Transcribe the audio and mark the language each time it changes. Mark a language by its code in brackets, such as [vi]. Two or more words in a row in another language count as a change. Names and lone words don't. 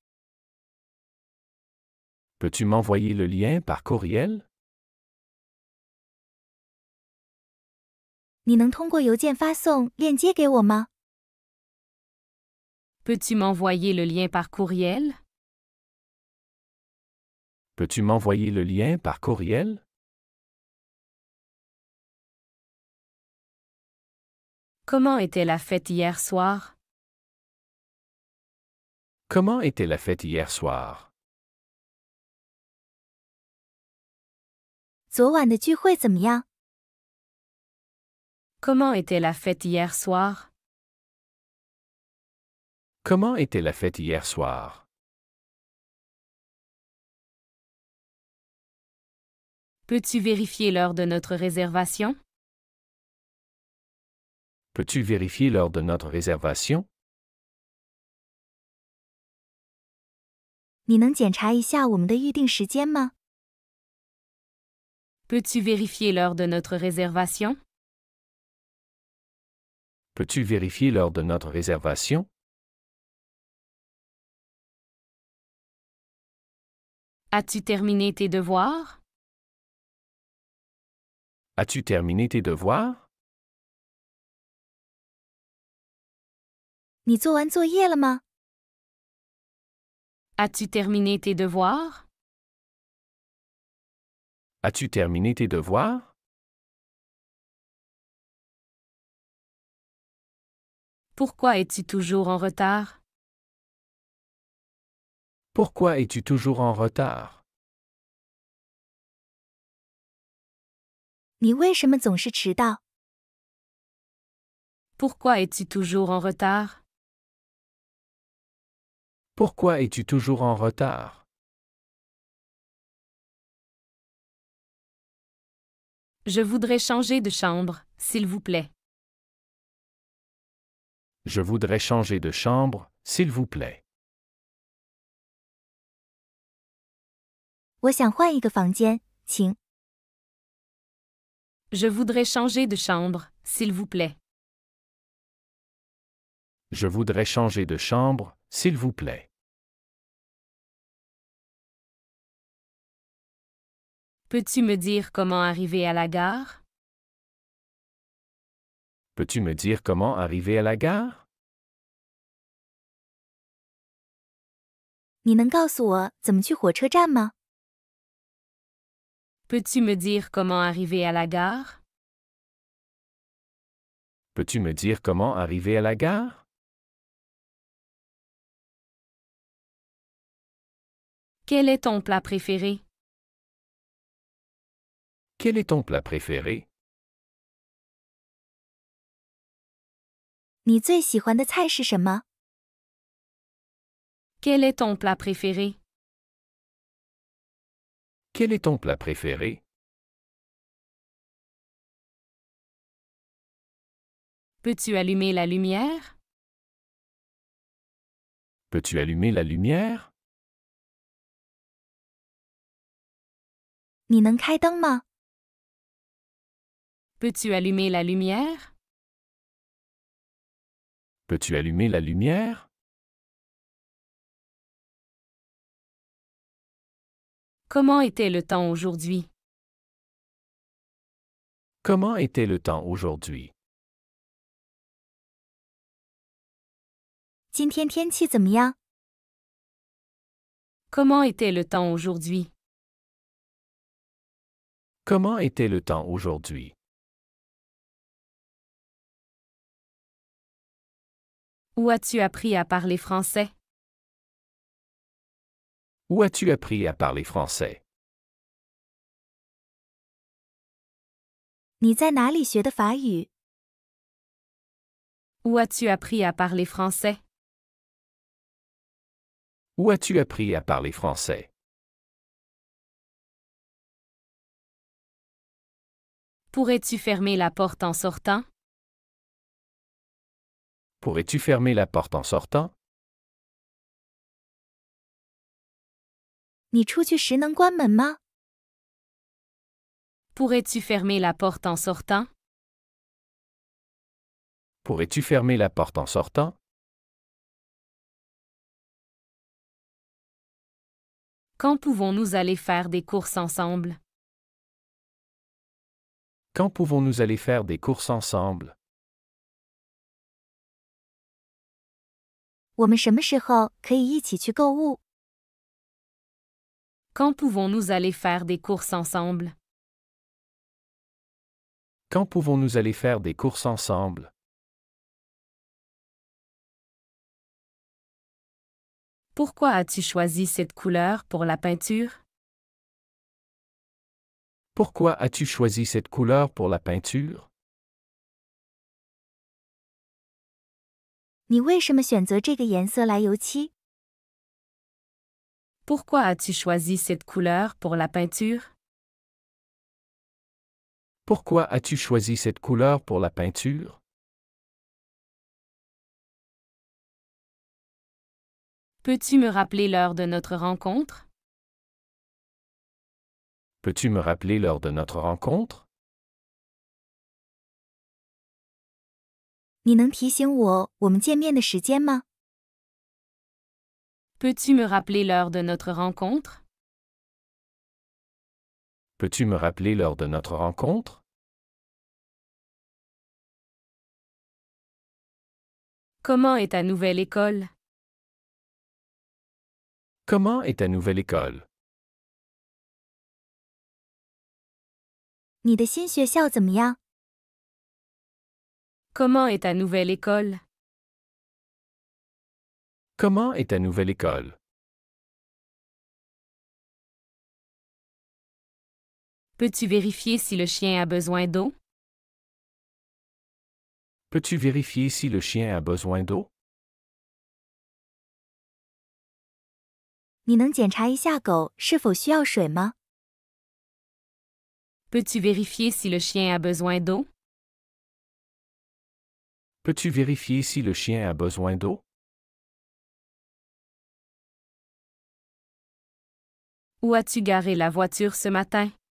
[fr] Peux-tu m'envoyer le lien par courriel? [zh] 你能通过邮件发送链接给我吗？ [fr] Peux-tu m'envoyer le lien par courriel? Peux-tu m'envoyer le lien par courriel? Comment était la fête hier soir? Comment était la fête hier soir? [zh] 昨晚的聚会怎么样？ [fr] Comment était la fête hier soir? Comment était la fête hier soir? Peux-tu vérifier l'heure de notre réservation? Peux-tu vérifier l'heure de notre réservation? [zh] 你能检查一下我们的预定时间吗？ [fr] Peux-tu vérifier l'heure de notre réservation? Peux-tu vérifier l'heure de notre réservation? As-tu terminé tes devoirs? As-tu terminé tes devoirs? [zh] 你做完作业了吗？ [fr] As-tu terminé tes devoirs? As-tu terminé tes devoirs? Pourquoi es-tu toujours en retard? Pourquoi es-tu toujours en retard? [zh] 你为什么总是迟到？ [fr] Pourquoi es-tu toujours en retard? Pourquoi es-tu toujours en retard? Je voudrais changer de chambre, s'il vous plaît. Je voudrais changer de chambre, s'il vous plaît. [zh] 我想换一个房间，请。 [fr] Je voudrais changer de chambre, s'il vous plaît. Je voudrais changer de chambre, s'il vous plaît. Peux-tu me dire comment arriver à la gare? Peux-tu me dire comment arriver à la gare? [zh] 你能告诉我怎么去火车站吗？ [fr] Peux-tu me dire comment arriver à la gare? Peux-tu me dire comment arriver à la gare? Quel est ton plat préféré? Quel est ton plat préféré? [zh] 你最喜欢的菜是什么？ [fr] Quel est ton plat préféré? Quel est ton plat préféré? Peux-tu allumer la lumière? Peux-tu allumer la lumière? [zh] 你能开灯吗？ [fr] Peux-tu allumer la lumière? Peux-tu allumer la lumière? Comment était le temps aujourd'hui? Comment était le temps aujourd'hui? [zh] 今天天气怎么样？ [fr] Comment était le temps aujourd'hui? Comment était le temps aujourd'hui? Où as-tu appris à parler français? Où as-tu appris à parler français? [zh] 你在哪里学的法语？ [fr] Où as-tu appris à parler français? Où as-tu appris à parler français? Pourrais-tu fermer la porte en sortant? Pourrais-tu fermer la porte en sortant? [zh] 你出去时能关门吗？ [fr] Pourrais-tu fermer la porte en sortant? Pourrais-tu fermer la porte en sortant? Quand pouvons-nous aller faire des courses ensemble? Quand pouvons-nous aller faire des courses ensemble? [zh] 我们什么时候可以一起去购物？ [fr] Quand pouvons-nous aller faire des courses ensemble? Quand pouvons-nous aller faire des courses ensemble? Pourquoi as-tu choisi cette couleur pour la peinture? Pourquoi as-tu choisi cette couleur pour la peinture? [zh] 你为什么选择这个颜色来油漆？ [fr] Pourquoi as-tu choisi cette couleur pour la peinture? Pourquoi as-tu choisi cette couleur pour la peinture? Peux-tu me rappeler l'heure de notre rencontre? Peux-tu me rappeler l'heure de notre rencontre? [zh] 你能提醒我们见面的时间吗？ [fr] Peux-tu me rappeler l'heure de notre rencontre? Peux-tu me rappeler l'heure de notre rencontre? Comment est ta nouvelle école? Comment est ta nouvelle école? [zh] 你的新学校怎么样？ [fr] Comment est ta nouvelle école? Comment est ta nouvelle école? Peux-tu vérifier si le chien a besoin d'eau? Peux-tu vérifier si le chien a besoin d'eau? [zh] 你能检查一下狗是否需要水吗？ [fr] Peux-tu vérifier si le chien a besoin d'eau? Peux-tu vérifier si le chien a besoin d'eau? Où as-tu garé la voiture ce matin?